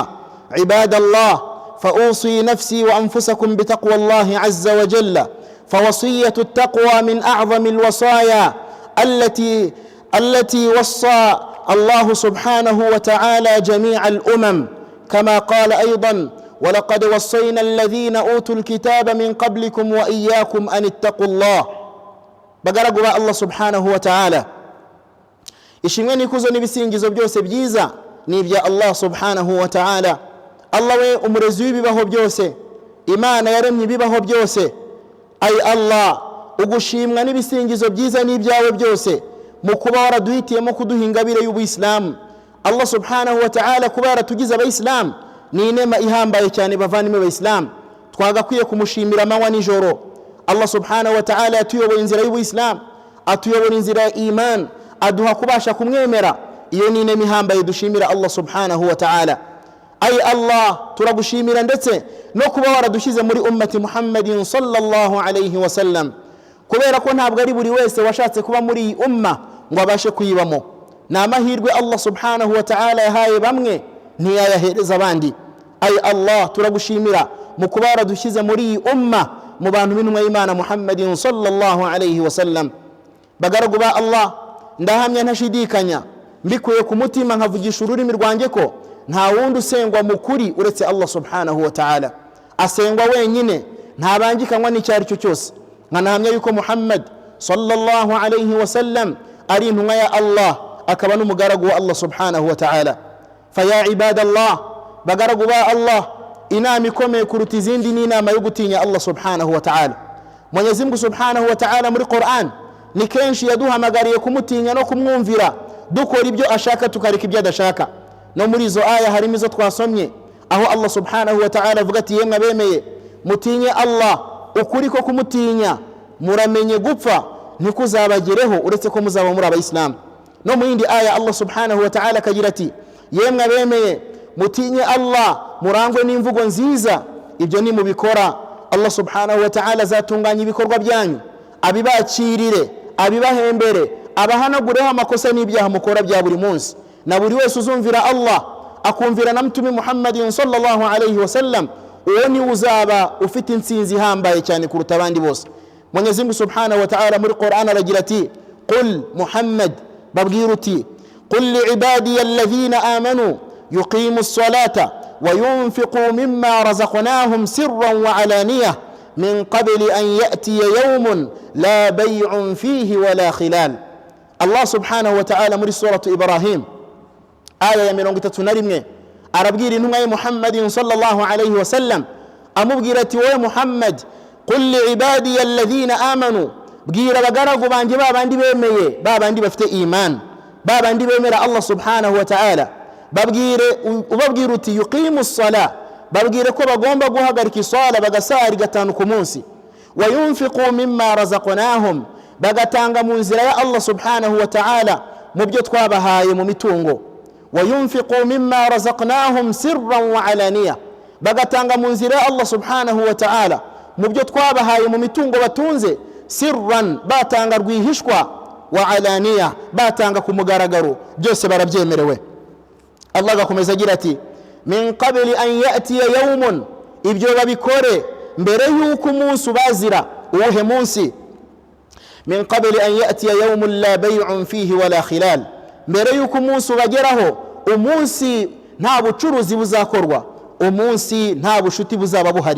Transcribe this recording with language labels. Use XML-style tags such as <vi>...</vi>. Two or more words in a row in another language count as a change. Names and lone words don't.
<ar>عباد الله، فأوصي نفسي وأنفسكم بتقوى الله عز وجل، فوصية التقوى من أعظم الوصايا التي وصى الله سبحانه وتعالى جميع الأمم، كما قال أيضا: ولقد وصينا الذين أوتوا الكتاب من قبلكم وإياكم أن اتقوا الله.</ar> <rw>bagaragura Allah</rw> <ar>سبحانه وتعالى,</ar> <rw>ishimwe n'ikuzo n'ibisingizo byose byiza ni ibya Allah</rw> <ar>سبحانه وتعالى.</ar> <rw>Allah we umurezi w'ibibaho byose, Imana yaremye ibibaho byose. Ay Allah, ugushimwa n'ibisingizo byiza n'ibyawe byose mu kuba waraduhitiyemo kuduha ingabire y'ubuyisilamu. Allah</rw> <ar>سبحانه وتعالى</ar> <rw>kuba yaratugize abayisilamu ni inema ihambaye cyane bavandimwe b'Abayisilamu, twagakwiye kumushimira amanywa nijoro. Allah</rw> <ar>سبحانه وتعالى</ar> <rw>yatuyoboye inzira y'ubuyisilamu, atuyobora inzira ya iman, aduha kubasha kumwemera. Iyo ni inema ihambaye dushimira Allah</rw> <ar>سبحانه وتعالى.</ar> <rw>Ay Allah, turagushimira ndetse no kuba waradushyize muri</rw> <ar>أمة محمد صلى الله عليه وسلم,</ar> <rw>kubera ko ntabwo ari buri wese washatse kuba muri iyi umma ngo abashe kuyibamo. Ni amahirwe Allah</rw> <ar>سبحانه وتعالى</ar> <rw>yahaye bamwe, ntiyayahereza abandi. Ay Allah, turagushimira mu kuba waradushyize muri iyi umma mu bantu b'intumwa y'Imana</rw> <ar>محمد صلى الله عليه وسلم.</ar> <rw>Bagaragu ba Allah, ndahamya ntashidikanya mbikuye ku mutima nkavugisha ururimi rwanjye ko nta wundi usengwa mu kuri uretse Allah</rw> <ar>سبحانه وتعالى.</ar> <rw>Asengwa wenyine, ntabangikanywa n'icyari cyo cyose. Nkanahamya yuko Muhammad</rw> <ar>صلى الله عليه وسلم</ar> <rw>ari intumwa ya Allah, akaba n'umugaragu wa Allah</rw> <ar>سبحانه وتعالى. فيا عباد الله,</ar> <rw>bagaragu ba Allah, inama ikomeye kuruta izindi ni inama yo gutinya Allah</rw> <ar>سبحانه وتعالى.</ar> <sw>Mwenyezi Mungu</sw> <ar>سبحانه وتعالى</ar> <rw>muri Qur'an ni kenshi yaduhamagariye kumutinya no kumwumvira, dukora ibyo ashaka tukareka ibyo adashaka. No muri izo aya harimo izo twasomye aho Allah</rw> <ar>سبحانه وتعالى</ar> <rw>avuga ati: yemwe abemeye mutinye Allah, ukuri ko kumutinya muramenye gupfa ntikuzabagereho uretse ko muzaba muri abayisilamu. No mu yindi aya Allah</rw> <ar>سبحانه وتعالى</ar> <rw>akagira ati: yemwe abemeye mutinye Allah, murangwe n'imvugo nziza, ibyo ni mubikora Allah</rw> <ar>سبحانه وتعالى</ar> <rw>azatunganya ibikorwa byanyu, abibakirire, abibahembere, abahanagureho amakosa n'ibyaha mukora bya buri munsi. Na buri wese uzumvira Allah akumvira na mtume</rw> <ar>محمد صلى الله عليه وسلم,</ar> <rw>uwo ni uzaba ufite intsinzi ihambaye cyane kuruta abandi bose.</rw> <sw>Mwenyezi Mungu</sw> <ar>سبحانه وتعالى</ar> <rw>muri Qur'an aragira ati: qul Muhammad, babwira uti:</rw> <ar>قل لعبادي الذين آمنوا يقيموا الصلاة وينفقوا مما رزقناهم سرا وعلانية من قبل أن يأتي يوم لا بيع فيه ولا خلال.</ar> <rw>Allah</rw> <ar>سبحانه وتعالى</ar> <rw>muri suratu Ibrahim aya ya 31 arabwira intumwa ya</rw> <ar>محمد صلى الله عليه وسلم,</ar> <rw>amubwira ati: wowe Muhammad,</rw> <ar>قل لعبادي الذين آمنوا,</ar> <rw>bwira abagaragu banjye babandi bemeye, babandi bafite iman, babandi bemera Allah</rw> <ar>سبحانه وتعالى,</ar> <rw>ubabwira uti:</rw> <ar>يقيموا الصلاة,</ar> <rw>babwire ko bagomba guhagarika isala bagasari gatanu ku munsi,</rw> <ar>وينفقوا مما رزقناهم,</ar> <rw>bagatanga mu nzira ya Allah</rw> <ar>سبحانه وتعالى</ar> <rw>mu byo twabahaye mu mitungo.</rw> <ar>وينفقوا مما رزقناهم سرا وعلانية,</ar> <rw>bagatanga mu nzira ya Allah</rw> <ar>سبحانه وتعالى</ar> <rw>mu byo twabahaye mu mitungo batunze, sirran, batanga rwihishwa, wa alaniya, batanga ku mugaragaro, byose barabyemerewe. Allah gakomeza agira ati:</rw> <ar>من قبل أن يأتي يوم,</ar> <rw>ibyo babikore mbere yuko umunsi ubazira. Uwuhe munsi?</rw> <ar>من قبل أن يأتي يوم لا بيع فيه ولا خلال,</ar> <rw>mbere yuko umunsi ubageraho, umunsi nta bucuruzi buzakorwa, umunsi nta bushuti buzaba buhari.</rw>